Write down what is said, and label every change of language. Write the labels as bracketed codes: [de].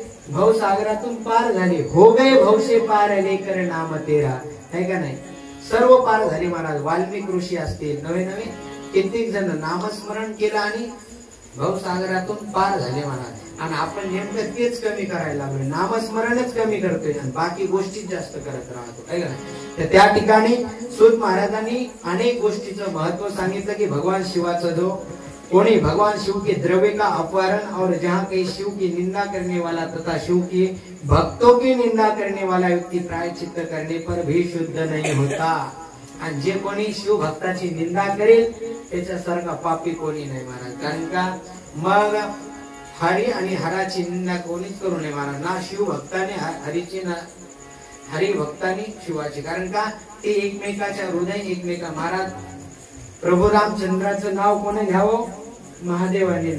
[mr] भवसागरातून पार झाले. [hi] हो गए भवसे पार लेकर नाम तेरा. [mr] है का नाही? सर्व पार झाले महाराज. वाल्मिक ऋषी असतील, नवे कित्येक जण नामस्मरण केलं आणि भवसागरातून पार झाले महाराज. आणि आपण नेमकं तेच कमी करायला लागलो. नामस्मरणच कमी करतोय आणि बाकी गोष्टी जास्त करत राहतो. है का नाही? तर त्या ठिकाणी सूत महाराजांनी अनेक गोष्टीचं महत्व सांगितलं की भगवान शिवाचा जो कोणी [hi] भगवान शिव के द्रव्य का अपहरण और जहाँ कहीं शिव की निंदा करने वाला तथा शिव की भक्तों की निंदा करने वाला व्यक्ति प्रायश्चित्त करने पर भी शुद्ध नहीं होता. [mr] आणि जे कोणी शिव भक्ताची निंदा करेल त्याच्यासारखा पापी कोणी नाही महाराज. कारण का? मग हरी आणि हराची निंदा कोणीच करू नये महाराज. ना शिव भक्ताने हरीची ना हरी भक्ताने शिवाची. कारण का? ते एकमेकाच्या हृदय एकमेका. महाराज प्रभू रामचंद्राचं नाव कोणी घ्यावं? महादेवाने.